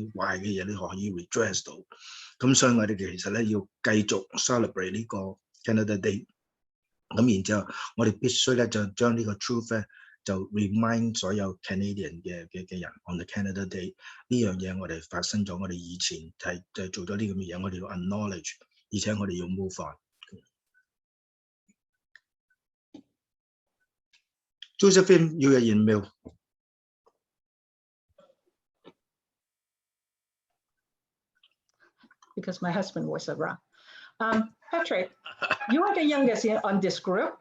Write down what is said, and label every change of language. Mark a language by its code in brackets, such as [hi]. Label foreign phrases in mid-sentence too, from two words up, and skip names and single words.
[yue] 啲壞嘅嘢咧可以 redress 到，咁所以我哋其實咧要繼續 celebrate 呢個 Canada Day， 咁然之後我哋必須咧就將呢個 truth 咧就 remind 所有 Canadian 嘅人 [en] on the Canada Day [yue] 呢樣嘢我哋發生咗，我哋以前係做咗啲咁嘅嘢，我哋要 acknowledge， 而且我哋要 [en] move on。 Josephine, you are in mail. Because my husband was around. Patrick, you are the youngest on this group.